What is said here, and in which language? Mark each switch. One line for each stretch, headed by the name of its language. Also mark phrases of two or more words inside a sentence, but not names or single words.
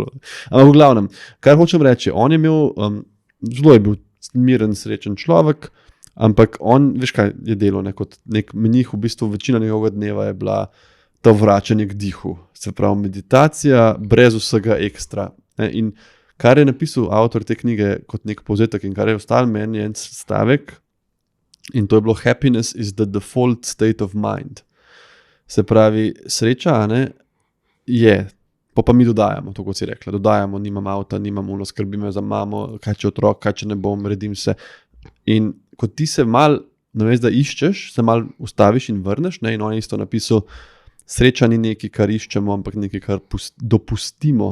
Slovenian: Ampak v glavnem, kar hočem reči, on je imel, zelo je bil miren, srečen človek, ampak on, veš kaj je delal, kot nek menih, v bistvu večina njegovega dneva je bila to vračanje k dihu, se pravi meditacija, brez vsega ekstra. In kar je napisal avtor te knjige kot nek povzetek in kar je ostal meni en stavek, in to je bilo
English: happiness is the default state of mind.
Slovenian: Se pravi, sreča, je, pa mi dodajamo, to kot si rekla, dodajamo, nimam avta, nimam uno, skrbim za mamo, kaj če otrok, kaj če ne bom, redim se. In ko ti se mal, namesto da iščeš, se mal ustaviš in vrneš, in on je isto napisal, sreča ni nekaj, kar iščemo, ampak nekaj, kar dopustimo.